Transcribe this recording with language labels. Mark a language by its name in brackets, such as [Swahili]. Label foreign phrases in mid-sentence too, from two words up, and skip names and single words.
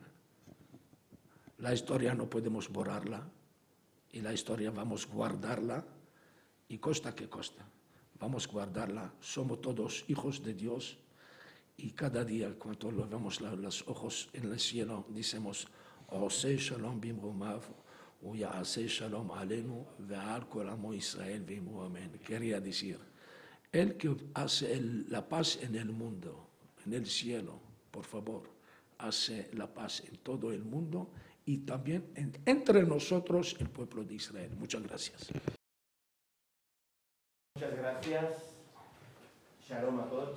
[Spanish] La historia no podemos borrarla, y la historia vamos a guardarla, y costa que costa, vamos a guardarla. Somos todos hijos de Dios, y cada día cuando lo vemos los ojos en el cielo, decimos, [Hebrew] עושה שלום במרומיו, הוא יעשה שלום עלינו, ועל כל עמו ישראל ואמרו אמן. [Spanish] Quería decir, el que hace la paz en el mundo, en el cielo, por favor, hace la paz en todo el mundo, y también entre nosotros, el pueblo de Israel. Muchas gracias. Muchas gracias. Shalom a todos.